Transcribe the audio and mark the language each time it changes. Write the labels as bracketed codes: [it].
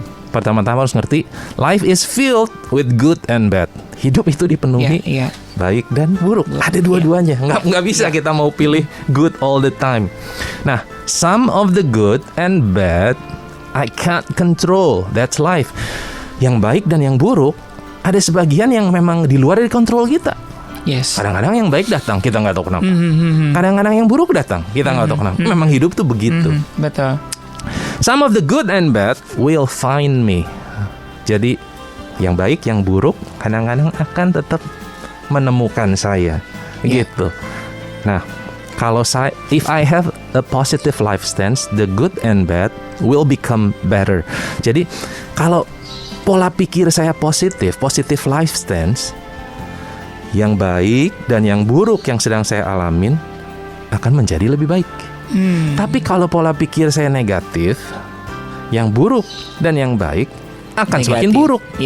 [id] Pertama-tama harus ngerti, [en] life is filled with good and bad. [id] Hidup itu dipenuhi baik dan buruk. Ada dua-duanya. Nggak bisa kita mau pilih [en] good all the time. Nah, some of the good and bad I can't control. That's life. [id] Yang baik dan yang buruk, ada sebagian yang memang di luar dari kontrol kita. Kadang-kadang yang baik datang, kita nggak tahu kenapa. Kadang-kadang yang buruk datang, kita nggak tahu kenapa. Memang hidup tuh begitu. Betul. [en] Some of the good and bad will find me. [id] Jadi yang baik, yang buruk kadang-kadang akan tetap menemukan saya. Gitu. [en] Nah, kalau if I have a positive life stance, the good and bad will become better. [id] Jadi kalau pola pikir saya [en] positive life stance, [id] yang baik dan yang buruk yang sedang saya alamin akan menjadi lebih baik. Tapi kalau pola pikir saya negatif, yang buruk dan yang baik akan semakin buruk.